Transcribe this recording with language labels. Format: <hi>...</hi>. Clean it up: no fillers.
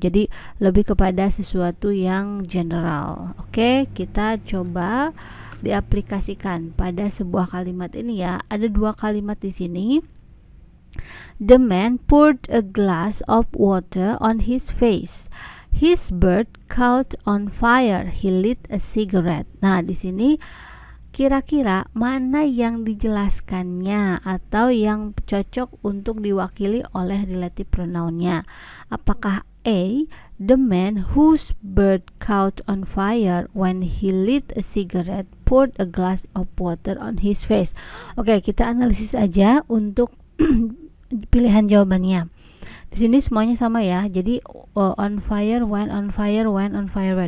<id>Jadi lebih kepada sesuatu yang general. Oke, kita coba diaplikasikan pada sebuah kalimat ini ya. Ada dua kalimat di sini.</id> <en>The man poured a glass of water on his face. His bird caught on fire. He lit a cigarette.</en> <id>Nah, di sini kira-kira mana yang dijelaskannya atau yang cocok untuk diwakili oleh relative pronounnya?</id> <en>Apakah A, the man whose bird caught on fire when he lit a cigarette poured a glass of water on his face?</en> <id>Oke, kita analisis aja untuk pilihan jawabannya. Di sini semuanya sama ya.</id> <en>Jadi on fire, when on fire, when on fire, where.</en>